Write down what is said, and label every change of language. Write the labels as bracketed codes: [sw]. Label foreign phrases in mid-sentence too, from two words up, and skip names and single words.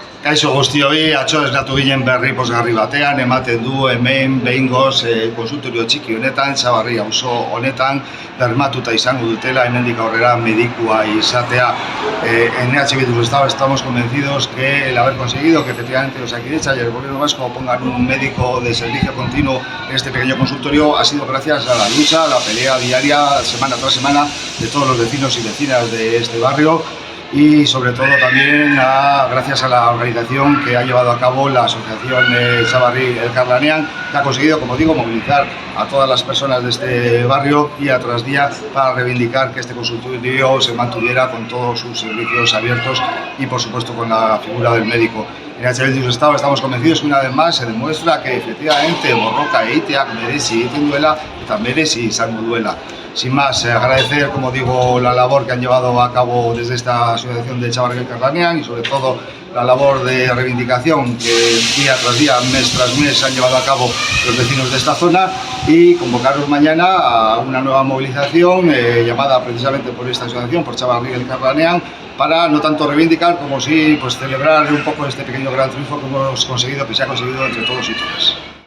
[eu] Kaixo guztioi, atzo esnatu ginen berri pozgarri batean, ematen du hemen behingoz konsultorio txiki honetan, Txabarri auzo honetan, bermatuta izango dutela, hemendik aurrera medikua izatea. [es] En EH Bildu estamos convencidos que el haber conseguido que efectivamente Osakidetza y el gobierno vasco pongan un médico de servicio continuo en este pequeño consultorio ha sido gracias a la lucha, a la pelea diaria, semana tras semana, de todos los vecinos y vecinas de este barrio. Y sobre todo también gracias a la organización que ha llevado a cabo la asociación Txabarri Elkarlanean, que ha conseguido, como digo, movilizar a todas las personas de este barrio día tras día para reivindicar que este consultorio se mantuviera con todos sus servicios abiertos y por supuesto con la figura del médico. En EH Bildu estamos convencidos que una vez más se demuestra que efectivamente [eu] borroka egiteak merezi egiten duela eta merezi izango duela. [es] Sin más, agradecer, como digo, la labor que han llevado a cabo desde esta asociación de Txabarri Elkarlanean y sobre todo la labor de reivindicación que día tras día, mes tras mes han llevado a cabo los vecinos de esta zona y convocaros mañana a una nueva movilización llamada precisamente por esta asociación, por Txabarri Elkarlanean, para no tanto reivindicar como sí celebrar un poco este pequeño gran triunfo que hemos conseguido, que se ha conseguido entre todos y todas.